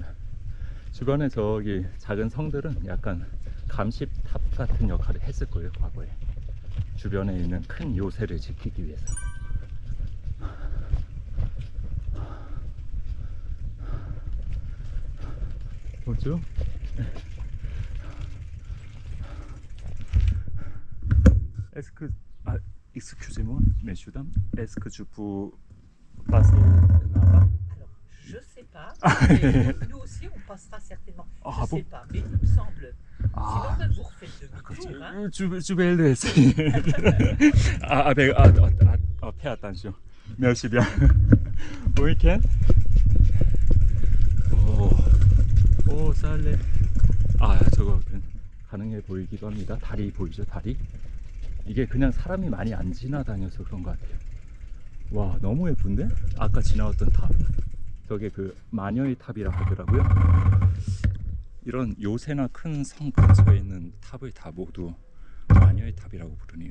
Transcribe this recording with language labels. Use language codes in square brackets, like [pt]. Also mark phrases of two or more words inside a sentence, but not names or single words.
[ko] 주변에 저기 작은 성들은 약간 감시탑 같은 역할을 했을 거예요, 과거에. 주변에 있는 큰 요새를 지키기 위해서. 뭐죠? [fr] Est-ce que excusez-moi, messieurs dames, est-ce que je peux passer là-bas? Alors, je sais pas. Mais nous aussi, on passera certainement. Ah, Je bon? sais pas, mais il me semble. Ah. Sinon, vous refaites demi-tour. Hein. Je vais le laisser. Fais attention. Merci bien. Bon week-end. [ko] 오, 쌀래. 아, 저거 가능해 보이기도 합니다. 다리 보이죠? 다리? 이게 그냥 사람이 많이 안 지나다녀서 그런 것 같아요. 와, 너무 예쁜데? 아까 지나왔던 탑. 저게 그 마녀의 탑이라 하더라고요. 이런 요새나 큰 성 근처에 있는 탑을 다 모두 마녀의 탑이라고 부르네요.